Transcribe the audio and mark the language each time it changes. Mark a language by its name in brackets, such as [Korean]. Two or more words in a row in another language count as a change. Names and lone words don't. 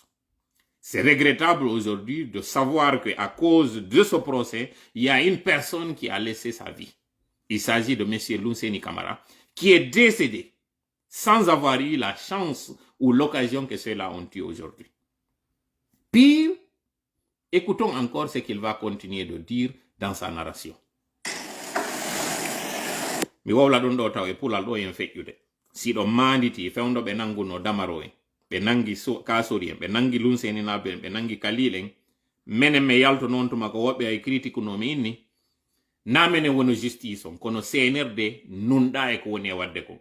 [French] C'est regrettable aujourd'hui de savoir qu'à cause de ce procès, il y a une personne qui a laissé sa vie. Il s'agit de M. Lunseni Camara, qui est décédé sans avoir eu la chance ou l'occasion que ceux-là ont eu aujourd'hui. Pire, écoutons encore ce qu'il va continuer de dire dans sa narration. [Fula] Mi wawla ɗon ɗo taw e pulal ɗo en feƴƴude. Siɗo manditi fewndo ɓe nanguno Damaro en, ɓe nangi Kassory en, ɓe nangi Lunseni Nabe en, ɓe nangi Khalil en, menen me yalto noon tuma ko woɓɓe ay critique nomi inni, na menen wono justice on, kono CNRD nunɗa e ko woni e wadde ko.